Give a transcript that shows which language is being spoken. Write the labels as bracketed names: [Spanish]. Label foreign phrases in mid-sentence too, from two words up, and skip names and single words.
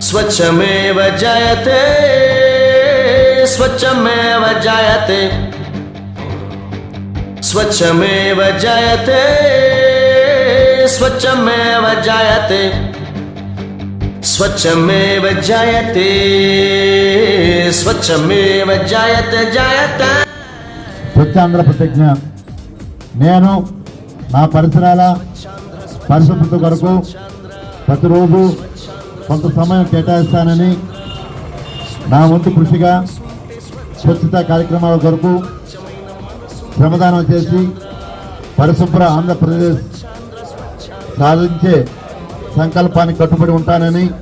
[Sanskrit] स्वच्छमेव जयते स्वच्छमेव जयते स्वच्छमेव जयते स्वच्छमेव जयते स्वच्छमेव जयते स्वच्छमेव जयते जयते [Telugu] స్వచ్ఛాంధ్ర ప్రతిజ్ఞ. నేను నా పరిసరాల పరిశుభ్రత కొరకు ప్రతిరోజు కొంత సమయం కేటాయిస్తానని, నా వంతు కృషిగా స్వచ్ఛతా కార్యక్రమాల కొరకు శ్రమదానం చేసి పరిశుభ్ర ఆంధ్రప్రదేశ్ సాధించే సంకల్పానికి కట్టుబడి ఉంటానని,